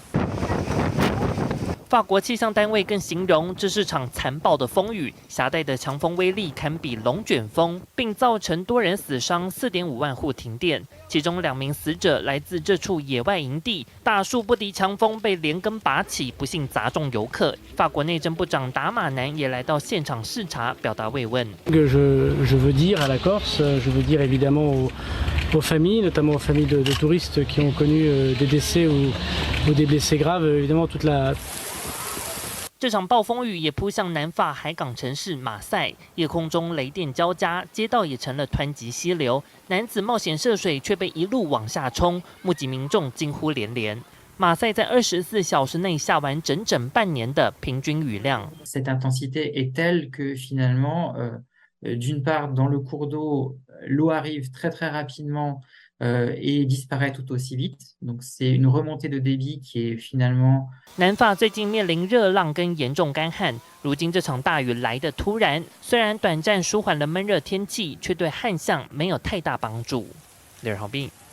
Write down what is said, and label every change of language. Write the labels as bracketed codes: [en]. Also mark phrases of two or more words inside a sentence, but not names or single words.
[zh] 法国气象单位更形容这是场残暴的风雨，携带的强风威力堪比龙卷风，并造成多人死伤，4.5万户停电。其中2名死者来自这处野外营地，大树不敌强风被连根拔起，不幸砸中游客。法国内政部长达马南也来到现场视察，表达慰问。 [fr] Je veux dire à la Corse, je veux dire évidemment aux familles, notamment aux familles de touristes qui ont connu des décès ou des blessés graves, évidemment toute la [zh] 这场暴风雨也扑向南法海港城市马赛，夜空中雷电交加，街道也成了湍急溪流。男子冒险涉水，却被一路往下冲，目击民众惊呼连连。马赛在24小时内下完整整半年的平均雨量。 [fr] Cette intensité est telle que finalement, d'une part, dans le cours d'eau, l'eau arrive très très rapidement. Et disparaît tout aussi vite. Donc c'est une remontée de débit qui est finalement. [zh] 南法最近面临热浪跟严重干旱，如今这场大雨来得突然，虽然短暂舒缓了闷热天气，却对旱象没有太大帮助。李尔豪斌。